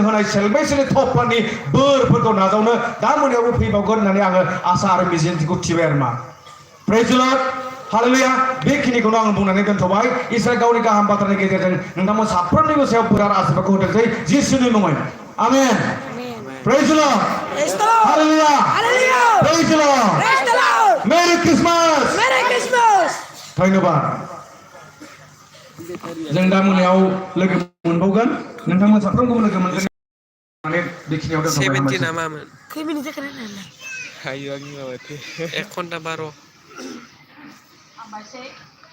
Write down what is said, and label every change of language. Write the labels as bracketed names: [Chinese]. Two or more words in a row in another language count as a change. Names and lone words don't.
[Bodo] होनाय सेलभेशननि थफ्लानि बोरफोरखौ नाजावनो दा मोनायावबो फैबावगोन होननानै आङो आसा आरो मिजिंखौ थिबाय आरो मा [English] praise the Lord [Bodo] हालेलुया बेखिनिखौनो आं बुंनानै दोनथ'बाय इसोर गावनि गाहाम बाथ्रानि गेजेरजों नोंथांमोन साफ्रोमनिबो सायाव बोरार आशीर्बादखौ होथोंसै जिसुनि मुङै आमेन प्रेज द लर्ड हालेलुया [English] praise the Lord merry Christmas [Bodo] धन्यबाद जों दा मोनायाव लोगो मोनबावगोन नोंथांमोन साफ्रोमखौबो लोगो मोनगोन माने बेखिनियाव दोनथ'बाय 17 नामामोन खै मिनिट जाखो नायनानै हायो आंनि माबाथो 1 घन्टा 12